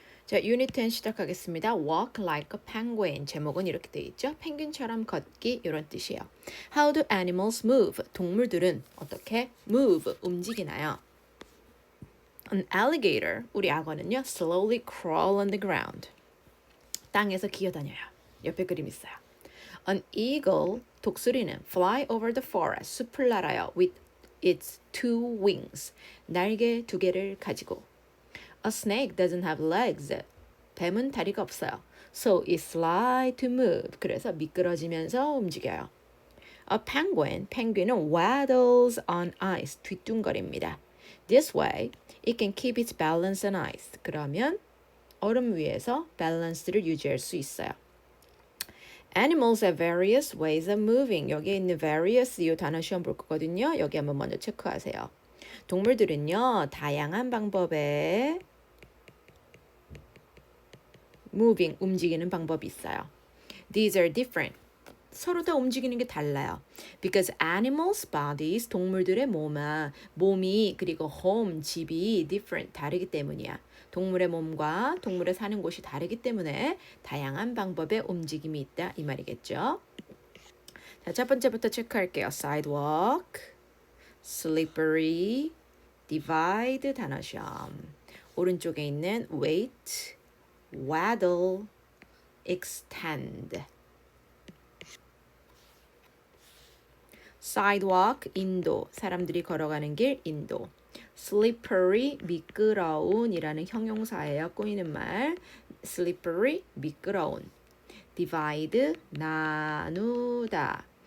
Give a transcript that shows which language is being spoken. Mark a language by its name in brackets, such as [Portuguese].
[Korean] 자, 유닛 10 시작하겠습니다. [English] Walk like a penguin. [Korean] 제목은 이렇게 돼 있죠. 펭귄처럼 걷기 이런 뜻이에요. [English] How do animals move? [Korean] 동물들은 어떻게 move, 움직이나요? [English] An alligator, [Korean] 우리 악어는요. [English] Slowly crawl on the ground. [Korean] 땅에서 기어다녀요. 옆에 그림 있어요. [English] An eagle, [Korean] 독수리는 [English] fly over the forest, [Korean] 숲을 날아요. [English] With its two wings, [Korean] 날개 두 개를 가지고. [English] A snake doesn't have legs. [Korean] 뱀은 다리가 없어요. [English] So it slides to move. [Korean] 그래서 미끄러지면서 움직여요. [English] A penguin, [Korean] 펭귄은 [English] waddles on ice, [Korean] 뒤뚱거립니다. [English] This way, it can keep its balance on ice. [Korean] 그러면 얼음 위에서 밸런스를 유지할 수 있어요. [English] Animals have various ways of moving. [Korean] 여기에 있는 various 이 단어 시험 볼 거거든요. 여기 한번 먼저 체크하세요. 동물들은요, 다양한 방법의 moving, 움직이는 방법이 있어요. [English] These are different. [Korean] 서로 다 움직이는 게 달라요. [English] Because animals' bodies, [Korean] 동물들의 몸이 그리고 home, 집이 different, 다르기 때문이야. 동물의 몸과 동물의 사는 곳이 다르기 때문에 다양한 방법의 움직임이 있다 이 말이겠죠. 자, 첫 번째부터 체크할게요. [English] Sidewalk, slippery, divide 단어 시험. 오른쪽에 있는 wait, waddle, extend. [Korean] sidewalk, 인도, 사람들이 걸어가는 길, 인도. slippery, 미끄러운이라는 형용사예요. 꼬이는 말. slippery, 미끄러운. divide, 나누다.